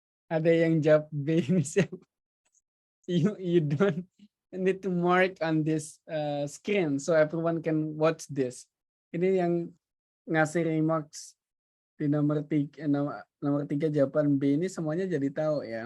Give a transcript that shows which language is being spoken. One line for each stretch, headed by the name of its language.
Indonesian: Ada yang jawab B misalnya.
English: You don't need to mark on this screen so everyone can watch this.
Indonesian: Ini yang ngasih remarks di nomor 3 jawaban B ini semuanya jadi tahu ya.